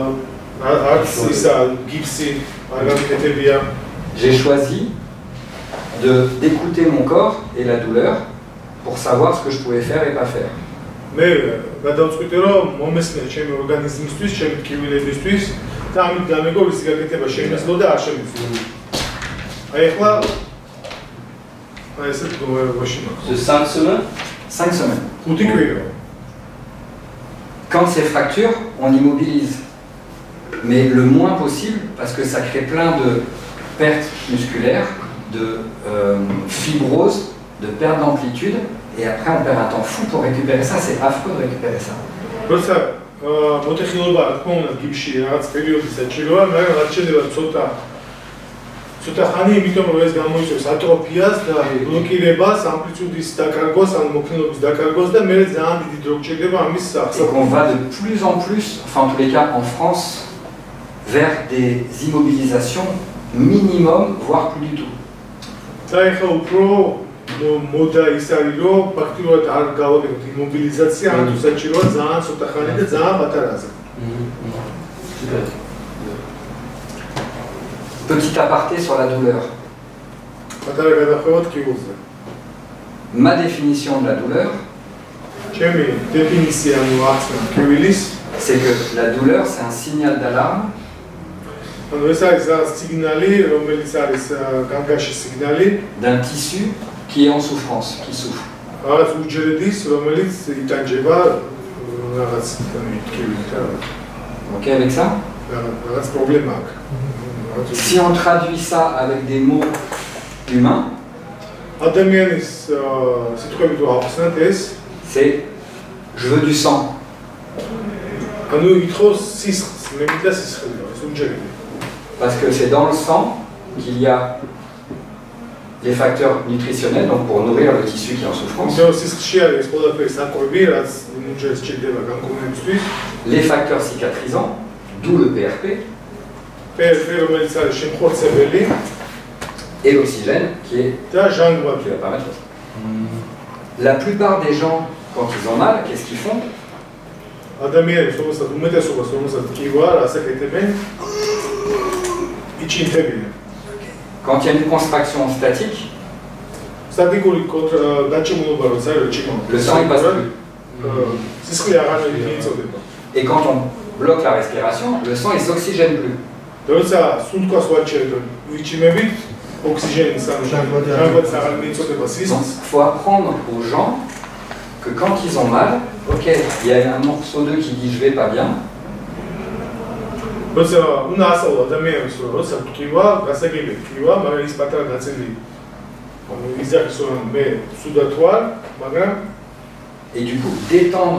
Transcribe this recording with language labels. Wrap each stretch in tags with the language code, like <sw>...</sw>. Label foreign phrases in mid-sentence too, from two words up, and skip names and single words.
<fr>J'ai choisi d'écouter mon corps et la douleur pour savoir ce que je pouvais faire et pas faire.</fr> <ka>მე გადავწყვიტე რომ მომესმე ჩემი ორგანიზმისთვის, ჩემი ტკივილებისთვის და ამით გამეგო ვისი გაკეთება შემეძლო და არ შემეძლო. აი ახლა ესეთ გოებაში მაქვს.</ka> <fr>Ce 5 semaines 5 semaines.</fr> <ka>5 კვირა.</ka> <fr>Quand c'est fracture, on immobilise. Mais le moins possible, parce que ça crée plein de pertes musculaires, de fibrose, de perte d'amplitude, et après on perd un temps fou pour récupérer ça, c'est affreux de récupérer ça.</fr> <ka>როცა მოტეხილობა რა თქმა უნდა გიბში რაღაც პერიოდი საჭიროა, მაგრამ რაც შეიძლება ცოტა ხანი, იმიტომ რომ ეს გამოიწვევს ატროფიას და ბლოკირებას, ამპლიტუდის დაკარგვას, ან მოქნილობის დაკარგვას და მე ძალიან დიდი დრო გჭირდება ამის</ka> <fr>Donc on va de plus en plus, enfin en tous les cas en France, vers des immobilisations minimum, voire plus du tout.</fr> <ka>და ეხლა უფრო მოდა ის არის რომ ფაქტიურად არ გავაკეთოთ იმობილიზაცია, ან თუ საჭიროა ძალიან ცოტა ხანი და ძალიან პატარაზე.</ka> <fr>Petit aparté sur la douleur.</fr> <ka>პატარა გადახვევა ტკივილზე.</ka> <fr>Ma définition de la douleur,</fr> <ka>ჩემი დეფინიცია მოახსნა ტკივილის,</ka> <fr>c'est que la douleur c'est un signal d'alarme</fr> <ka>ანუ ეს არის რაღაც სიგნალი, რომელიც არის განგაში სიგნალი</ka> <fr>d'un tissu qui est en souffrance, qui souffre.</fr> <ka>რაღაც უჯრედის, რომელიც იტანჯება რაღაც ტკივილით.</ka> <fr>Ok avec ça?</fr> <ka>რაღაც პრობლემა აქვს.</ka> <fr>Si on traduit ça avec des mots humains,</fr> <ka>ადამიანის სიტყვებით რო ახსნათ ეს,</ka> <fr>c'est je veux du sang.</fr> <ka>ანუ ითხოვს სისხლს, მე მინდა სისხლი, ეს უჯრედი.</ka> <fr>Parce que c'est dans le sang qu'il y a les facteurs nutritionnels, donc pour nourrir le tissu qui est en souffrance,</fr> <ka>იმიტომ სისხლში არის ეს ყველაფერი საკვები, რაც უჯრედს ჭირდება განკურნებისთვის.</ka> <fr>les facteurs cicatrisants, d'où le PRP,</fr> <ka>PRP რომელიც არის შემხორცებელი</ka> <fr>et l'oxygène qui</fr> <ka>და ჟანგბადი.</ka> <fr>va permettre ça. La plupart des gens, quand ils ont mal, qu'est-ce qu'ils font?</fr> <ka>ადამიანებს რომელსაც უმეტესობას რომელსაც ტკივა, რას აკეთებენ? იჩინთებიან.</ka> <fr>Quand il y a une contraction statique,</fr> <ka>სტატიკური დაჭიმულობა როცა არის ჭიმულობა.</ka> <fr>le sang il passe plus.</fr> <ka>სისხლი აღარ მიიწოდება.</ka> <fr>Et quand on bloque la respiration, le sang il s'oxygène plus.</fr> <ka>როცა სუნთქვას ვაჩერდ ვიჩიმებით,</ka> <fr>oxygène, ça, donc, faut apprendre aux gens que quand ils ont mal, ok, il y a un morceau d'eux qui dit je vais pas bien. Et du coup, détendre.</fr>